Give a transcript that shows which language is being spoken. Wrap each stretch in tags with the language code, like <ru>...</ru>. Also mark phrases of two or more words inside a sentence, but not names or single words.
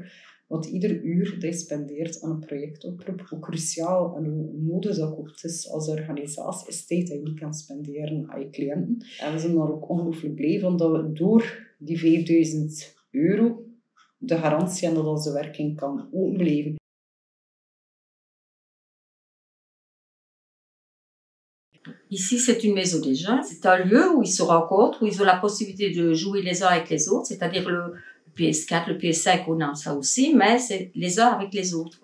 <nl>Want ieder uur dat je spendeert aan een projectoproep, hoe cruciaal en hoe nodig dat ook is als organisatie, is tijd dat je niet kan spenderen aan je cliënten. En we zijn daar ook ongelooflijk blij van dat we door die 5.000 € de garantie hebben dat onze werking kan openblijven.</nl> <fr>Ici, c'est une maison des jeunes. C'est un lieu où ils se rencontrent, où ils ont la possibilité de jouer les uns avec les autres, c'est-à-dire le PS4, le PS5, on a ça aussi, mais c'est les uns avec les autres.</fr>